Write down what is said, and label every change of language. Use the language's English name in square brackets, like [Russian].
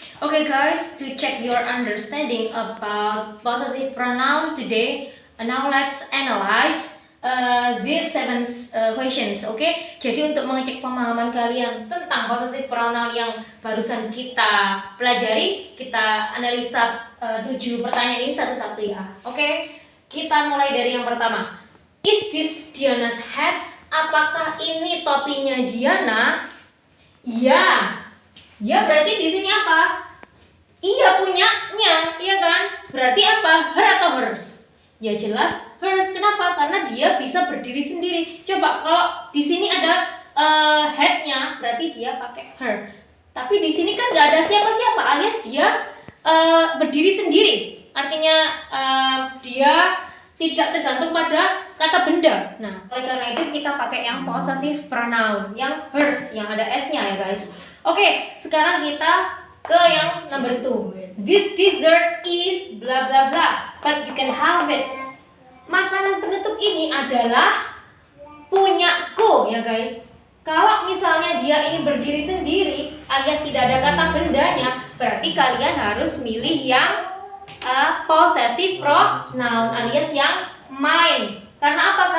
[English] Okay guys, to check your understanding about possessive pronoun today, now let's analyze these 7 questions. Okay? [Indonesian] Jadi untuk mengecek pemahaman kalian tentang possessive pronoun yang barusan kita pelajari, kita analisa 7 pertanyaan ini satu-satu ya. Oke? Kita mulai dari yang pertama. [English] Is this Diana's hat? [Indonesian] Apakah ini topinya Diana? Ya. Ya, berarti di sini apa? Iya, punyanya, iya kan? Berarti apa? Her atau hers? Ya jelas hers. Kenapa? Karena dia bisa berdiri sendiri. Coba kalau di sini ada head-nya, berarti dia pakai her. Tapi di sini kan nggak ada siapa-siapa, alias dia berdiri sendiri. Artinya dia tidak tergantung pada kata benda. Nah, oleh karena itu kita pakai yang possessive pronoun, yang hers, yang ada s-nya ya guys. Oke, sekarang kita ke yang number 2. [English] This dessert is bla bla bla, but you can have it. [Indonesian] Makanan penutup ini adalah punyaku ya guys. Kalau misalnya dia ini berdiri sendiri alias tidak ada kata bendanya, berarti kalian harus milih yang possessive pronoun alias yang mine. Karena apa?